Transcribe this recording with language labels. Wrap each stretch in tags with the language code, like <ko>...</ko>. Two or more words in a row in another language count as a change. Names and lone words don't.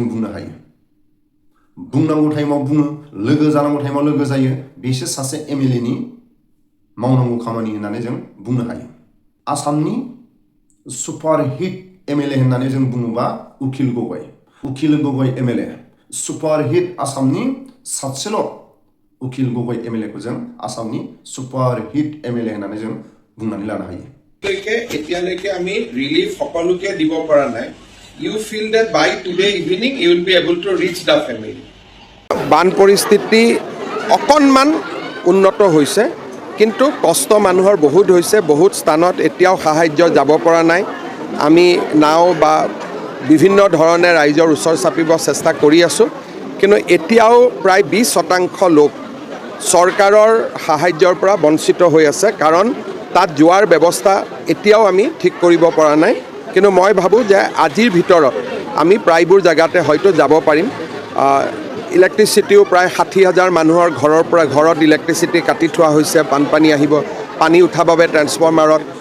<brx>बुंनो हायो बुंनांगौ टाइमाव बुङो लोगो जानांगौ टाइमाव लोगो जायो बिसोर सासे एमएलएनि मावनांगौ खामानि होननानै जों बुंनो हायो आसामनि सुपारहिट एमएलए होननानै जों बुङोबा उकिल गगৈ एमएलए सुपारहिट आसामनि सासेल' उकिल गगৈ एमएलएखौ जों आसामनि सुपारहिट एमएलए होननानै जों बुंनानै लानो हायो</brx> <as>এতিয়ালৈকে আমি ৰিলিফ সকলোকে দিব পৰা নাই</as> <en>you feel that by today evening you will be able to reach the family</en> <as>বান পৰিস্থিতি অকণমান উন্নত হৈছে কিন্তু কষ্ট মানুহৰ বহুত হৈছে বহুত স্থানত এতিয়াও সাহায্য যাব পৰা নাই আমি নাও বা বিভিন্ন ধৰণে ৰাইজৰ ওচৰ চাপিব চেষ্টা কৰি আছোঁ কিন্তু এতিয়াও প্ৰায় 20% লোক চৰকাৰৰ সাহায্যৰ পৰা বঞ্চিত হৈ আছে কাৰণ তাত যোৱাৰ ব্যৱস্থা এতিয়াও আমি ঠিক কৰিব পৰা নাই কিন্তু মই ভাবোঁ যে আজিৰ ভিতৰত আমি প্ৰায়বোৰ জেগাতে হয়তো যাব পাৰিম ইলেক্ট্ৰিচিটিও প্ৰায় 60,000 মানুহৰ ঘৰৰ পৰা ঘৰত ইলেক্ট্ৰিচিটি কাটি থোৱা হৈছে বানপানী আহিব পানী উঠাৰ বাবে ট্ৰেন্সফৰ্মাৰত</as>